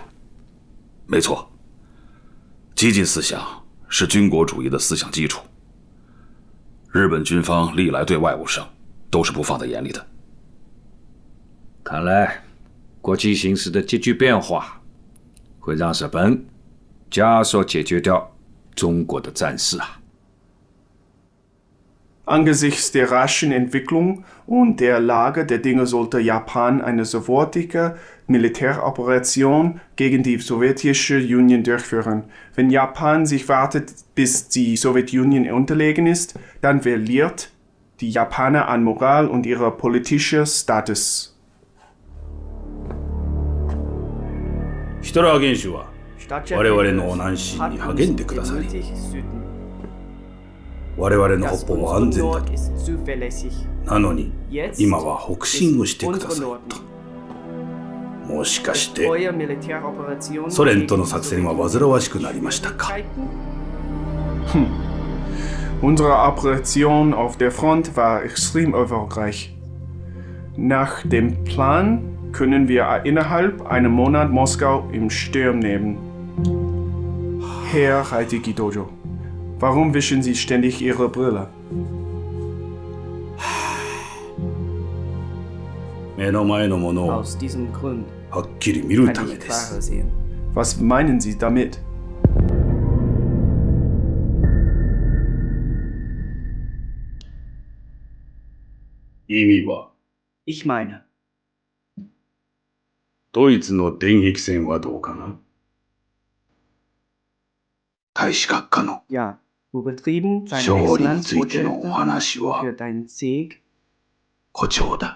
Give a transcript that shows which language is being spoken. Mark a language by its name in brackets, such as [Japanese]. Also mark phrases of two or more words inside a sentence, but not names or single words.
[Chinese] 没错，激进思想是军国主义的思想基础，日本军方历来对外务上都是不放在眼里的。看来国际形势的急剧变化会让日本加速解决掉中国的战事啊。 [German] Angesichts der raschen Entwicklung und der Lage der Dinge sollte Japan eine sofortige Militäroperation gegen die sowjetische Union durchführen. Wenn Japan sich wartet, bis die Sowjetunion unterlegen ist, dann verliert die Japaner an Moral und ihrer politischen Status. [Japanese] ヒトラー元首は我々の南進に励んでくださり、我々の北方は安全だと。なのに今は北進をしてくださいと。もしかしてソ連との作戦は煩わしくなりましたか。 [German] Unsere Operation auf der Front war extrem erfolgreich. Nach dem Plan können wir innerhalb einem Monat Moskau im Sturm nehmen. Herr Heitiki Dojo, warum wischen Sie ständig Ihre Brille? [Japanese] 目の前のものをはっきり見るためです。 [German] Was meinen Sie damit? Ich meine, [Japanese] ドイツの電撃戦はどうかな。大使閣下の勝利についてのお話は誇張だ。